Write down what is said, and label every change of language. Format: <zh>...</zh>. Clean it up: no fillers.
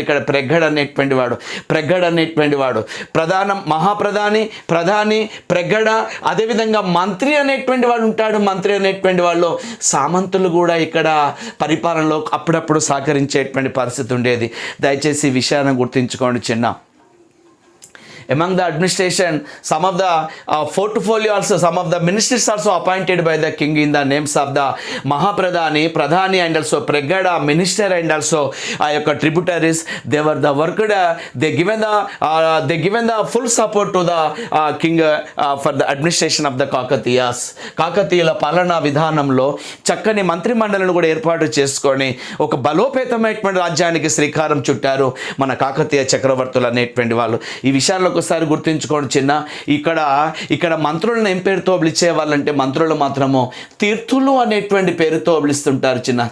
<te>ఇక్కడ ప్రెగ్గడ అనేటువంటి వాడు మహాప్రధాని, ప్రధాని, ప్రెగ్గడ, అదేవిధంగా మంత్రి అనేటువంటి వాడు ఉంటాడు. మంత్రి అనేటువంటి వాళ్ళు సామంతులు కూడా ఇక్కడ పరిపాలనలో అప్పుడప్పుడు సహకరించేటువంటి పరిస్థితి ఉండేది. దయచేసి ఈ విషయాన్ని గుర్తుంచుకోండి చిన్న.</te> <en>Among the administration, some of the portfolio also, some of the ministers also appointed by the king in the names of the Mahapradhani, Pradhani and also Pregada, minister and also tributaries. They were the worked, they given the full support to the king for the administration of the Kakatiyas.</en> <te>కాకతీయుల పాలనా విధానంలో చక్కని మంత్రి మండలిని కూడా ఏర్పాటు చేసుకొని ఒక బలోపేతమైనటువంటి రాజ్యానికి శ్రీకారం చుట్టారు మన కాకతీయ చక్రవర్తులు అనేటువంటి వాళ్ళు. ఈ విషయాల్లో ఒకసారి గుర్తుంచుకోండి చిన్న. ఇక్కడ మంత్రులను ఏం పేరుతో పిలిచేవాళ్ళంటే మంత్రులు మాత్రము తీర్థులు అనేటువంటి పేరుతో పిలుస్తుంటారు చిన్న.</te>